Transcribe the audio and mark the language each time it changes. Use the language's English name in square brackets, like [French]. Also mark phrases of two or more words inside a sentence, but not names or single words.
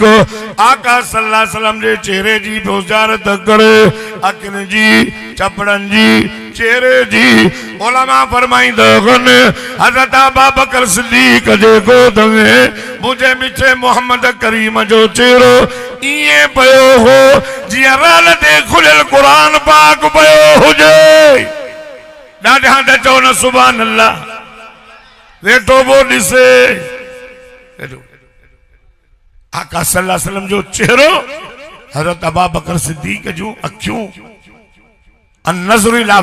[Sindhi] आका [Arabic] صلى الله عليه وسلم [Sindhi] जे चेहरे जी बुज़ारत करे अखियुनि जी चपड़न जी चेहरे जी उलमा फरमाइंदा आहिनि हज़रत अबू बकर सिद्दीक जे गोद में मुझे मिठे मोहम्मद करीम जो चेहरो इए पयो हो जिया रल ते खुलियल कुरान पाक पयो हुजे ॾाढा त चओ न [Arabic] سبحان الله [Sindhi] वेठो वो ॾिसे आका [Arabic] صلى الله عليه وسلم [Sindhi] जो चेहरो हज़रत अबू बकर सिद्दीक जो अखियूं [Arabic] النظر إلى